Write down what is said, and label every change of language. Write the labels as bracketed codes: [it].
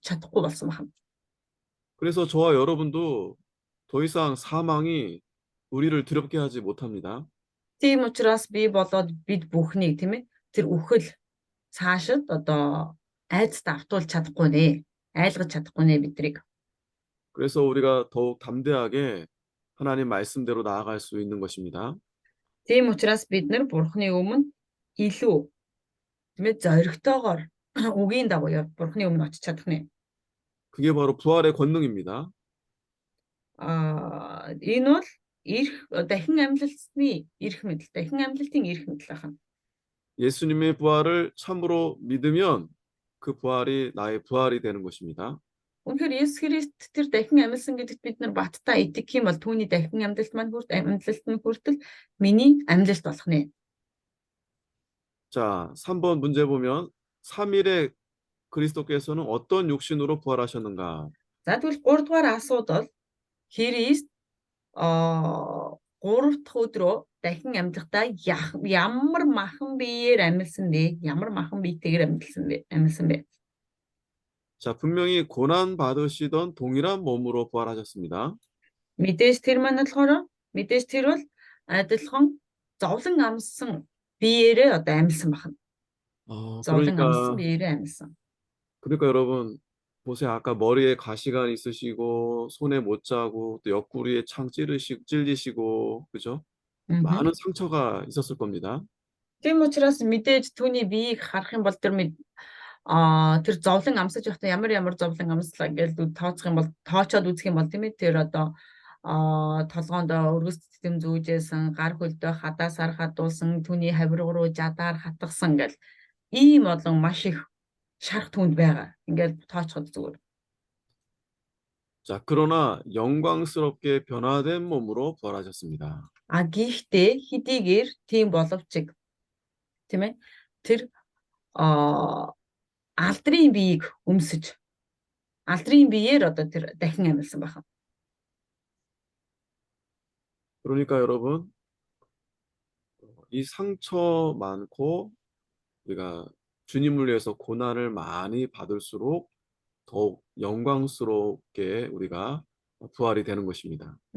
[mn] чадахгүй болсон байна. [ko] 그래서 저와 여러분도 더 이상 사망이 우리를 두렵게 하지 못합니다. [mn] Тийм учраас би болоод бид бүхнийг тийм ээ тэр үхэл цаашид одоо айдас давтуулж чадахгүй нэ. айлгаж чадахгүй нэ биднийг. [ko] 그래서 우리가 더욱 담대하게 하나님 말씀대로 나아갈 수 있는 것입니다. [mn] Тийм учраас бид нар бурхны өмнө илүү тийм ээ зоригтойгоор үгийн дагуу бурхны өмнө очиж чадах нэ. [ko] 그게 바로 부활의 권능입니다. [mn] Энэ бол дахин амьлалтын эрх мэдэл, дахин амьлалтын эрх мэдэл байна. [ko] 예수님의 부활을 참으로 믿으면 그 부활이 나의 부활이 되는 것입니다. [mn] Үнэхээр Есүс Христ тэр дахин амьлсан гэдэгт бид нар баттай итгэх юм бол түүний дахин амьлалт маань амьлалт нь хүртэл миний амьлалт болох нэ. [ko] 자, 3번 문제 보면 3일에 그리스도께서는 어떤 육신으로 부활하셨는가? [mn] За тэгвэл 3 дугаар асуудал Христ 3 дахь өдрөө дахин амьлахдаа ямар махан биеэр амьлсан бэ? Ямар махан биетэйгээр амьлсан бэ? [ko] 자, 분명히 고난 받으시던 동일한 몸으로 부활하셨습니다. [mn] Мэдээж тэр маань болохоор мэдээж тэр бол адилхан зовлон амссан биеэрээ одоо амьлсан байна. зовлон амссан биеэрээ амьлсан. [ko] 그러니까 여러분 보세요. 아까 머리에 가시관 있으시고 손에 못 자고 또 옆구리에 창 찔리시고 그죠? 많은 상처가 있었을 겁니다. [mn] Тийм учраас мэдээж түүний биеийг харах юм бол тэр зовлон амсаж байхдаа ямар зовлон амслаа гэж тооцох юм бол тоочоод үзэх юм бол тийм ээ тэр одоо толгоонд өргөс тэтэм зүүжсэн, гар хөлдөө хадасаар хадуулсан, түүний хавирга руу жадаар хатгсан гэл ийм олон маш их шарх түнд байгаа. Ингээд тоочход зүгээр. [ko] 자, 그러나 영광스럽게 변화된 몸으로 부활하셨습니다. [mn] Гэхдээ хэдийгээр тийм боловч тийм ээ тэр алдрын биеийг өмсөж алдрын биеэр одоо тэр дахин амьлсан байна. [ko] 그러니까 여러분 이 상처 많고 우리가 주님을 위해서 고난을 많이 받을수록 더욱 영광스럽게 우리가 부활이 되는 것입니다.